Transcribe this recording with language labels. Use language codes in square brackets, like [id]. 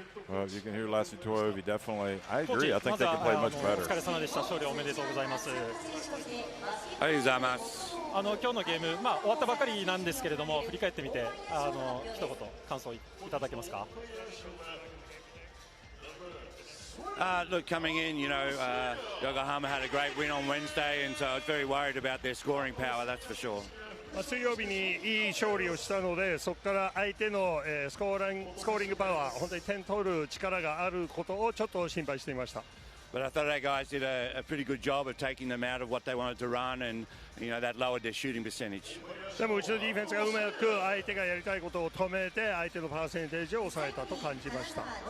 [en] Well, you can hear Lassie Toyobi, definitely. I agree. I think they can play much better. [ja] お疲れ様でした。勝利おめでとうございます。ありがとうございます。今日のゲーム、終わったばかりなんですけれども、振り返ってみて一言感想いただけますか。 [en] Look, coming in, Yokohama had a great win on Wednesday, and so I was very worried about their scoring power, that's for sure. [ja] 水曜日にいい勝利をしたので、そこから相手のスコーリングパワー、本当に点取る力があることをちょっと心配していました。 [en] But I thought our guys did a pretty good job of taking them out of what they wanted to run, and that lowered their shooting percentage. [ja] でもうちのディフェンスがうまく相手がやりたいことを止めて、相手のパーセンテージを抑えたと感じました。